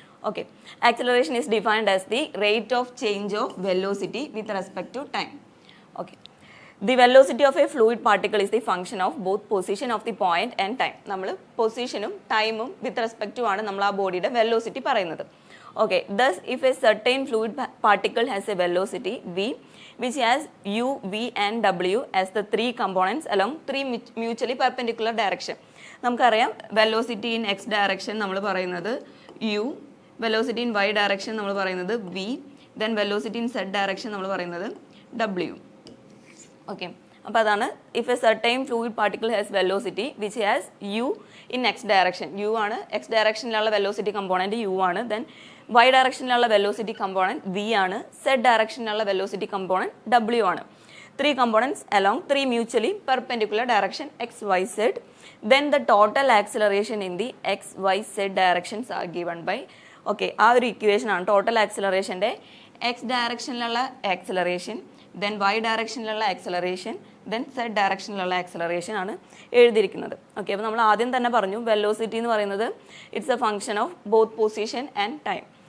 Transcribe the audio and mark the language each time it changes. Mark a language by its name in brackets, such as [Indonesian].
[English] Okay, acceleration is defined as the rate of change of velocity with respect to time. Okay, the velocity of a fluid particle is the function of both position of the point and time. [Malayalam] നമ്മൾ പൊസിഷനും ടൈമും with respect to ആണ് നമ്മൾ ആ ബോഡിയുടെ velocity പറയുന്നത്. [English] Okay, thus if a certain fluid particle has a velocity v which has u, v and w as the 3 components along 3 mutually perpendicular direction. നമുക്കറിയാം velocity in x direction [Malayalam] നമ്മൾ പറയുന്നത് [English] u, velocity in y direction നമ്മൾ പറയുന്നത് v, then velocity in z direction നമ്മൾ പറയുന്നത് w. ഓക്കെ, [Malayalam] അപ്പോൾ അതാണ് [English] If a certain fluid particle has velocity which has u in x direction. [Malayalam] U ആണ് X ഡയറക്ഷനിലുള്ള velocity component U ആണ്, then Y ഡയറക്ഷനിലുള്ള velocity component V ആണ്, Z ഡയറക്ഷനിലുള്ള velocity component W ആണ്. [English] 3 components along 3 mutually perpendicular direction x, y, z. Then the total acceleration in the x, y, z directions are given by. [Malayalam] Okay, ആ ഒരു equation ആണ് total ആക്സിലറേഷൻ്റെ X ഡയറക്ഷനിലുള്ള acceleration, then Y ഡയറക്ഷനിലുള്ള acceleration, then Z ഡയറക്ഷനിലുള്ള acceleration ആണ് എഴുതിയിരിക്കുന്നത്. [English] okay, [Malayalam] അപ്പോൾ നമ്മൾ ആദ്യം തന്നെ പറഞ്ഞു [English] velocity [Malayalam] എന്ന് പറയുന്നത് [English] It's a function of both position and time.